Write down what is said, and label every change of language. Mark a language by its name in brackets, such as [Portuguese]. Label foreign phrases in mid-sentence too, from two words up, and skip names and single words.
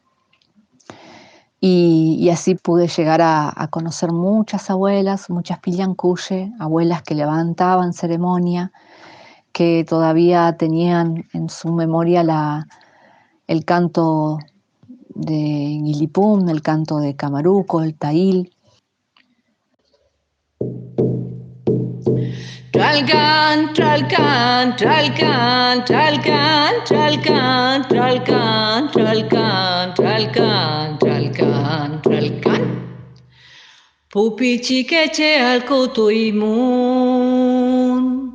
[Spanish] Y así pude llegar a conocer muchas abuelas, muchas pillancuye, abuelas que levantaban ceremonia, que todavía tenían en su memoria el canto de Guilipum, el canto de Camaruco, el Tail. [Mapuche] Tralcan, tralcan, tralcan, tralcan, tralcan, tralcan, tralcan, tralcan, tralcan, tralcan. Pupi chiqueche al cotoimun.